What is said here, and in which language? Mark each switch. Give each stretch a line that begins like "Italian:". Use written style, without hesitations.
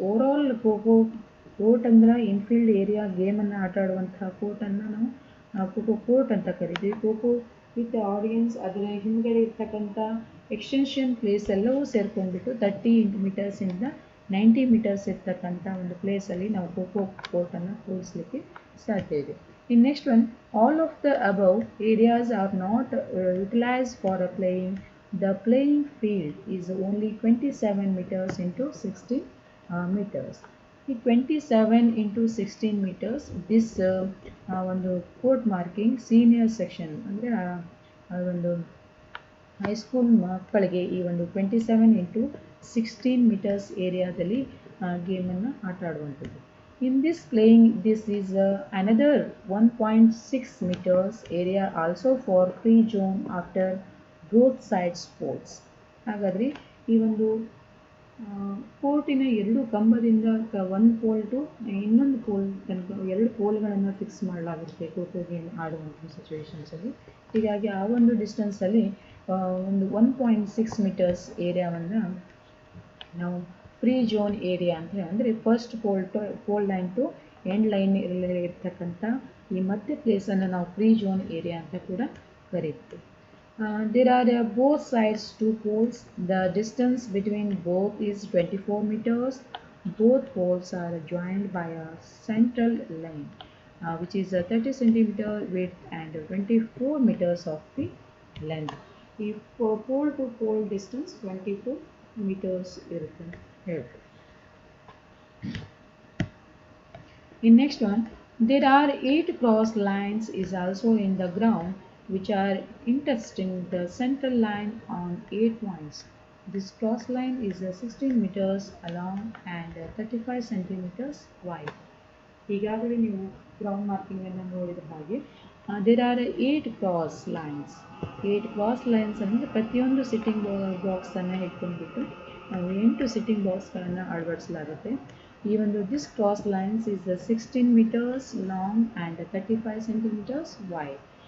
Kannada: Overall kho kho court ಅಂದ್ರೆ ಇನ್ಫೀಲ್ಡ್ area ಗೇಮನ್ನು ಆಟ ಆಡುವಂತಹ ಕೋರ್ಟನ್ನು ನಾವು ಖೋಖೋ ಕೋರ್ಟ್ ಅಂತ ಕರಿತೀವಿ. ಖೋಖೋ ವಿತ್ ಆಡಿಯನ್ಸ್ ಅದರ ಹಿಂದ್ಗಡೆ ಇರ್ತಕ್ಕಂಥ ಎಕ್ಸ್ಟೆನ್ಷನ್ ಪ್ಲೇಸ್ ಎಲ್ಲವೂ ಸೇರ್ಕೊಂಡ್ಬಿಟ್ಟು 30 meters ಇಂದ 90 meters ಇರ್ತಕ್ಕಂಥ ಒಂದು ಪ್ಲೇಸಲ್ಲಿ ನಾವು ಖೋಖೋ ಕೋರ್ಟನ್ನು ಕೂರಿಸಲಿಕ್ಕೆ ಸಾಧ್ಯ ಇದೆ.
English: In next one, all of the above areas are not utilized for a playing. The playing field is only 27 meters into 16 meters.
Kannada: ಈ 27 into 16 meters this ಒಂದು ಕೋರ್ಟ್ ಮಾರ್ಕಿಂಗ್ ಸೀನಿಯರ್ ಸೆಕ್ಷನ್ ಅಂದರೆ ಒಂದು ಹೈಸ್ಕೂಲ್ ಮಕ್ಕಳಿಗೆ ಈ ಒಂದು 27 into 16 meters ಏರಿಯಾದಲ್ಲಿ ಗೇಮನ್ನು ಆಟ ಆಡುವಂಥದ್ದು.
English: In this playing, this is another 1.6 meters area also for free zone after both sides poles.
Kannada: ಹಾಗಾದರೆ ಈ ಒಂದು ಕೋರ್ಟಿನ ಎರಡು ಕಂಬದಿಂದ ಒಂದು ಪೋಲ್ ಟು ಇನ್ನೊಂದು ಪೋಲ್ ತನಕ ಎರಡು ಪೋಲ್ಗಳನ್ನು ಫಿಕ್ಸ್ ಮಾಡಲಾಗುತ್ತೆ ಖೋಖೋ ಗೇಮ್ ಆಡುವಂಥ ಸಿಚುವೇಶನ್ಸಲ್ಲಿ. ಹೀಗಾಗಿ ಆ ಒಂದು ಡಿಸ್ಟೆನ್ಸಲ್ಲಿ ಒಂದು 1.6 meters ಏರಿಯಾವನ್ನು ನಾವು ಫ್ರೀ ಝೋನ್ ಏರಿಯಾ ಅಂತ ಅಂದರೆ first pole line to end line ಇರ್ತಕ್ಕಂಥ ಈ ಮಧ್ಯ ಪ್ಲೇಸನ್ನು ನಾವು ಫ್ರೀ ಝೋನ್ ಏರಿಯಾ ಅಂತ ಕೂಡ ಕರೀತೀವಿ.
English: There are both sides two poles. The distance between both is 24 meters. Both poles are joined by a central line which is 30 centimeter width and 24 meters of the length.
Kannada: ಈ pole to pole distance 24 meters ಇರುತ್ತೆ.
English: In next one, there are 8 cross lines is also in the ground which are intersecting the central line on 8 points. This cross line is 16 meters long and 35 centimeters wide.
Kannada: ಈಗಾಗಲೇ ನೀವು ground marking ಅನ್ನು ನೋಡಿದ ಹಾಗೆ
English: there are 8 cross lines.
Kannada: 8 cross lines ಅಂದರೆ ಪ್ರತಿಯೊಂದು sitting ಬಾಕ್ಸನ್ನು ಇಟ್ಕೊಂಡ್ಬಿಟ್ಟು ನಾವು 8 sitting ಬಾಕ್ಸ್ಗಳನ್ನು ಅಳವಡಿಸಲಾಗುತ್ತೆ.
English: ಈ ಒಂದು this cross lines is 16 meters long and 35 centimeters wide.